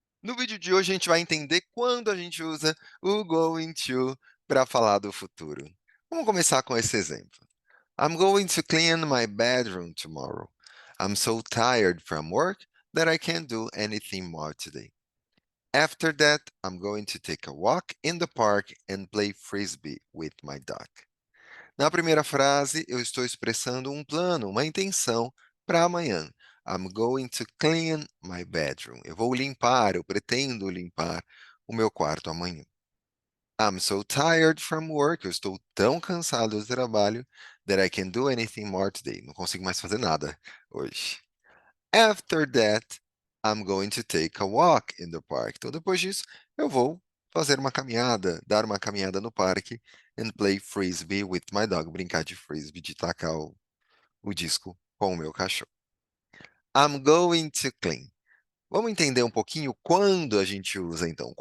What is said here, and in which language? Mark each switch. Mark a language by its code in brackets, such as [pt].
[pt] No vídeo de hoje a gente vai entender quando a gente usa o going to para falar do futuro. Vamos começar com esse exemplo. [en] I'm going to clean my bedroom tomorrow. I'm so tired from work that I can't do anything more today. After that, I'm going to take a walk in the park and play frisbee with my dog. [pt] Na primeira frase, eu estou expressando um plano, uma intenção para amanhã. [en] I'm going to clean my bedroom. [pt] Eu vou limpar, eu pretendo limpar o meu quarto amanhã. [en] I'm so tired from work. [pt] Eu estou tão cansado do trabalho [en] that I can't do anything more today. [pt] Não consigo mais fazer nada hoje. [en] After that, I'm going to take a walk in the park. [pt] Então, depois disso, eu vou fazer uma caminhada, dar uma caminhada no parque [en] and play frisbee with my dog. [pt] Brincar de frisbee, de tacar o disco com o meu cachorro. [en] I'm going to clean. [pt] Vamos entender um pouquinho quando a gente usa, então.